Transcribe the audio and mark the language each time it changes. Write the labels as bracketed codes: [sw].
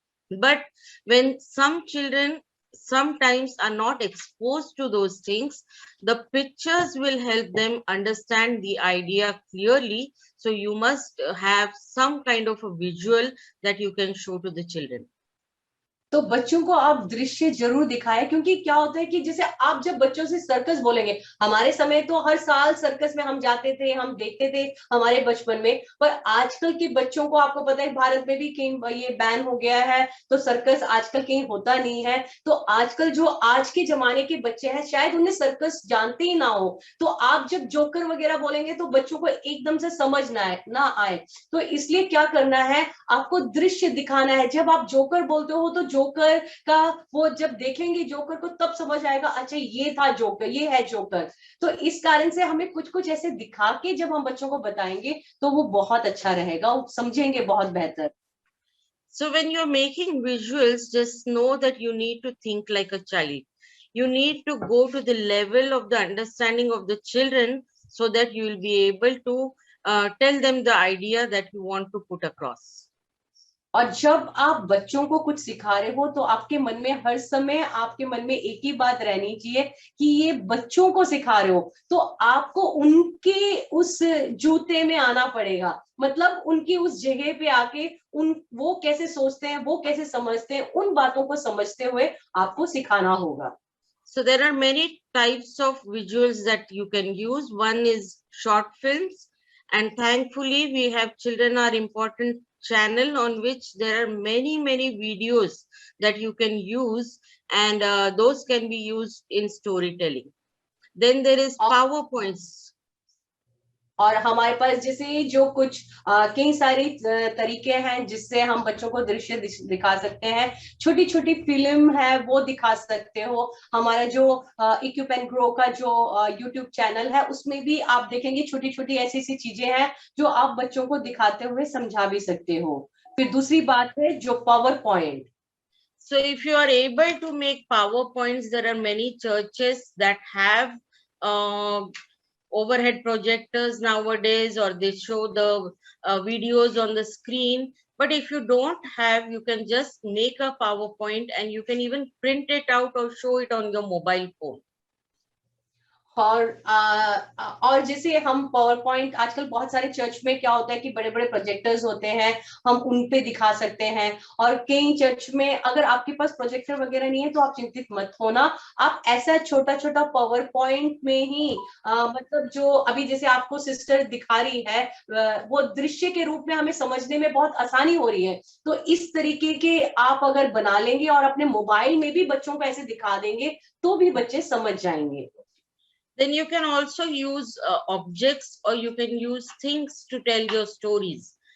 [en] But when some children sometimes are not exposed to those things, the pictures will help them understand the idea clearly. So you must have some kind of a visual that you can show to the children. [hi] तो बच्चों को आप दृश्य जरूर दिखाएं, क्योंकि क्या होता है कि जैसे आप जब बच्चों से सर्कस बोलेंगे, हमारे समय तो हर साल सर्कस में हम जाते थे, हम देखते थे हमारे बचपन में, पर आजकल के बच्चों को आपको पता है भारत में भी कहीं ये बैन हो गया है, तो सर्कस आजकल कहीं होता नहीं है। तो आजकल जो आज के जमाने के बच्चे हैं शायद उन्हें सर्कस जानते ही ना हो, तो आप जब जोकर वगैरह बोलेंगे तो बच्चों को एकदम से समझ ना आए। तो इसलिए क्या करना है, आपको दृश्य दिखाना है। जब आप जोकर बोलते हो तो जोकर का वो जब देखेंगे जोकर को तब समझ आएगा, अच्छा ये था जोकर, ये है जोकर। तो इस कारण से हमें कुछ कुछ ऐसे दिखा के जब हम बच्चों को बताएंगे तो वो बहुत अच्छा रहेगा, वो समझेंगे बहुत बेहतर। [en] So when you're making visuals, just know that you need to think like a child. You need to go to the level of the understanding of the children so that you will be able to tell them the idea that you want to put across. [hi] और जब आप बच्चों को कुछ सिखा रहे हो तो आपके मन में हर समय, आपके मन में एक ही बात रहनी चाहिए कि ये बच्चों को सिखा रहे हो, तो आपको उनके उस जूते में आना पड़ेगा, मतलब उनकी उस जगह पे आके वो कैसे सोचते हैं, वो कैसे समझते हैं, उन बातों को समझते हुए आपको सिखाना होगा। [en] So there are many types of visuals that you can use. One is short films, and thankfully we have Children Are Important channel on which there are many videos that you can use, and those can be used in storytelling. Then there is [hi] और [en] PowerPoints. [hi] और हमारे पास जैसे जो कुछ कई सारे तरीके हैं जिससे हम बच्चों को दृश्य दिखा सकते हैं। छोटी छोटी फिल्म है वो दिखा सकते हो। हमारा जो इक्विप एंड ग्रो का जो यूट्यूब चैनल है उसमें भी आप देखेंगे छोटी छोटी ऐसी ऐसी चीजें हैं जो आप बच्चों को दिखाते हुए समझा भी सकते हो। फिर दूसरी बात है जो power point. [en] So if you are able to make PowerPoints, there are many churches that have overhead projectors nowadays, or they show the videos on the screen. But if you don't have, you can just make a PowerPoint and you can even print it out or show it on your mobile phone. [hi] और जैसे हम power point आजकल बहुत सारे church में क्या होता है कि बड़े बड़े प्रोजेक्टर्स होते हैं, हम उन पे दिखा सकते हैं। और कई चर्च में अगर आपके पास प्रोजेक्टर वगैरह नहीं है तो आप चिंतित मत होना, आप ऐसा छोटा छोटा पावर पॉइंट में ही मतलब जो अभी जैसे आपको सिस्टर दिखा रही है वो दृश्य के रूप में हमें समझने में बहुत आसानी हो रही है। तो इस तरीके के आप अगर बना लेंगे और अपने मोबाइल में भी बच्चों को ऐसे दिखा देंगे तो भी बच्चे समझ जाएंगे। [en] Then you can also use objects, or you can use things to tell your stories.